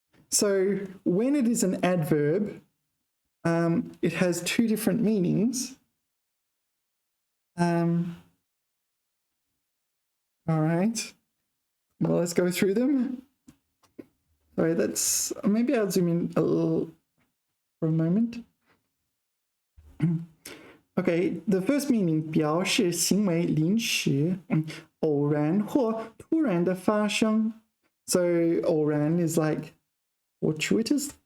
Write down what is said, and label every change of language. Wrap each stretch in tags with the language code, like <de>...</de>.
<en>So when it is an adverb, it has two different meanings. All right. Well, let's go through them. Sorry, that's, maybe I'll zoom in a little for a moment. Okay, the first meaning</en> <zh>表示行为临时、偶然或突然的发生。</zh> <en>So 偶然 is like fortuitous.</en>